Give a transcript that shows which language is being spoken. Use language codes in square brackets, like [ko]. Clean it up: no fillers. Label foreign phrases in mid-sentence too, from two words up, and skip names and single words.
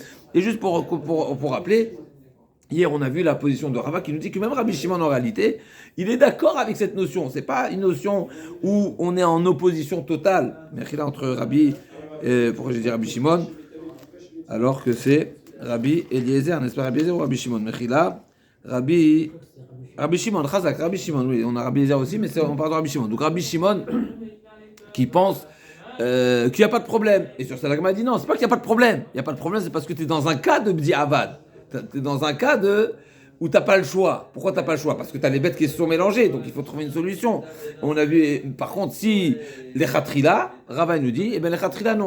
[fr] Et juste pour rappeler. Hier, on a vu la position de Rava qui nous dit que même Rabbi Shimon, en réalité, il est d'accord avec cette notion. C'est pas une notion où on est en opposition totale. Mais là, entre pourquoi j'ai dit Rabbi Shimon, alors que c'est Rabbi Eliezer, n'est-ce pas Rabbi Eliezer ou Rabbi Shimon? Mechila, Rabbi Shimon, Chazak, Rabbi Shimon, oui, on a Rabbi Eliezer aussi, mais on parle de Rabbi Shimon. Donc Rabbi Shimon, qui pense qu'il n'y a pas de problème. Et sur ça, la Gemara dit non, c'est pas qu'il n'y a pas de problème. Il n'y a pas de problème, c'est parce que tu es dans un cas de [he] בדיעבד. [fr] Tu es dans un cas où tu n'as pas le choix. Pourquoi tu n'as pas le choix? Parce que tu as les bêtes qui se sont mélangées, donc il faut trouver une solution. On a vu, par contre, si les khatrila, Rava nous dit, les khatrila non.